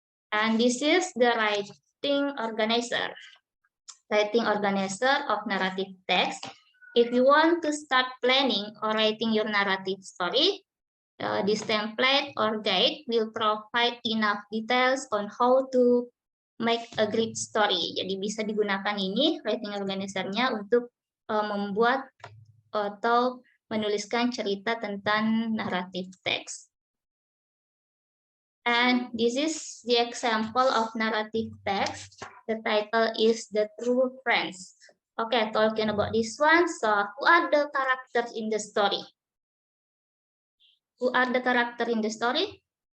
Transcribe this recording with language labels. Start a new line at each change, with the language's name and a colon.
English: And this is the writing organizer. Writing organizer of narrative text. If you want to start planning or writing your narrative story, this template or guide will provide enough details on how to make a great story.
Indonesian: Jadi bisa digunakan ini writing organizer-nya untuk membuat atau menuliskan cerita tentang narrative text.
English: And this is the example of narrative text. The title is The True Friends. Okay, talking about this one. So, who are the characters in the story? Who are the character in the story?